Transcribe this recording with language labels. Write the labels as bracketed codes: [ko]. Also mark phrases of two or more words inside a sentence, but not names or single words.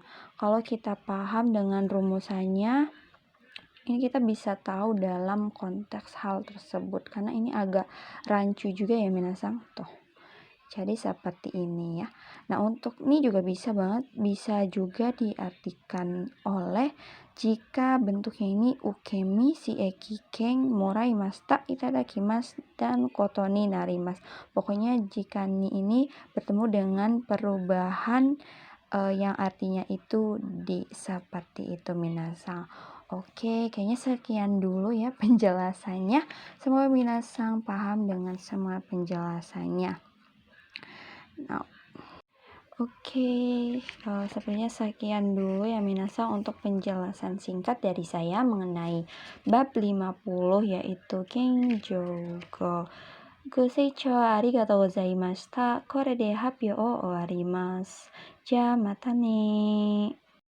[id] Kalau kita paham dengan rumusannya, ini kita bisa tahu dalam konteks hal tersebut, karena ini agak rancu juga ya minasang tuh. Jadi seperti ini ya. Nah, untuk ini juga bisa juga diartikan oleh jika bentuknya ini [ja] 受身、使役形、もらいました、いただきます, [id] dan [ja] ことになります. [id] Pokoknya jika ini bertemu dengan perubahan yang artinya itu seperti itu minasang. Oke, kayaknya sekian dulu ya penjelasannya. Semoga minasang paham dengan semua penjelasannya. Nah, oke, sebenarnya sekian dulu ya minasang untuk penjelasan singkat dari saya mengenai bab 50 yaitu Kenjougo. [ja] ご清聴ありがとうございました. これで発表を終わります. じゃ、またね.